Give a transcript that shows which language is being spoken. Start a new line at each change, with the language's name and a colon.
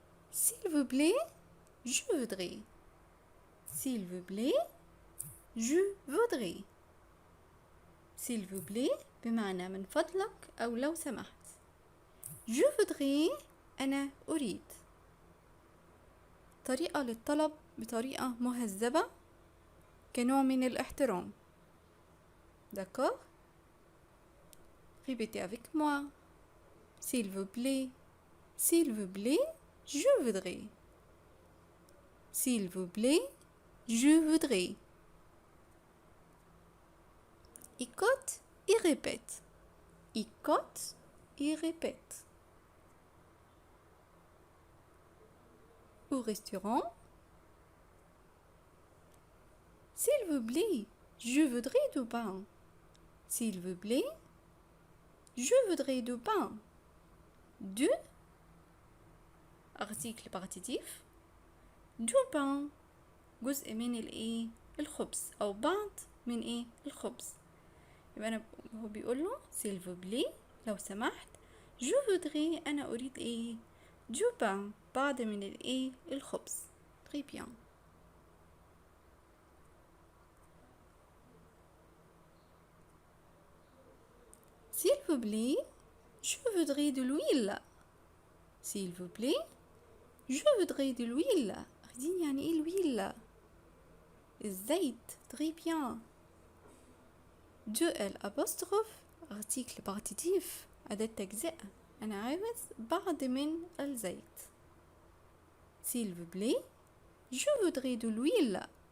French: S'il vous plaît, je voudrais. S'il vous plaît, je voudrais. S'il vous plaît
Arabic: بمعنى من فضلك أو لو سمحت.
French: Je voudrais
Arabic: أنا أريد. طريقة للطلب بطريقة مهذبة كنوع من الاحترام.
French: D'accord? Répétez avec moi. S'il vous plaît. S'il vous plaît, je voudrais. S'il vous plaît, je voudrais. Écoute et répète. Écoute et répète. Au restaurant. S'il vous plaît, je voudrais du pain. S'il vous plaît, je voudrais du pain. Du article partitif. Du pain
Arabic: جزء من الايه الخبز او بعض من ايه الخبز. يبقى انا هو بيقول له
French: s'il vous plaît
Arabic: لو سمحت
French: je voudrais
Arabic: انا اريد ايه
French: du pain
Arabic: بعض من الايه الخبز.
French: très bien. s'il vous plaît je voudrais de l'huile. s'il vous plaît je voudrais de l'huile.
Arabic: عارفين يعني ايه الويل؟ الزيت.
French: très bien.
Arabic: de الأبوستروف article partitif أداة تجزئة. أنا عاوز بعض من الزيت.
French: s'il vous plaît je voudrais de l'huile.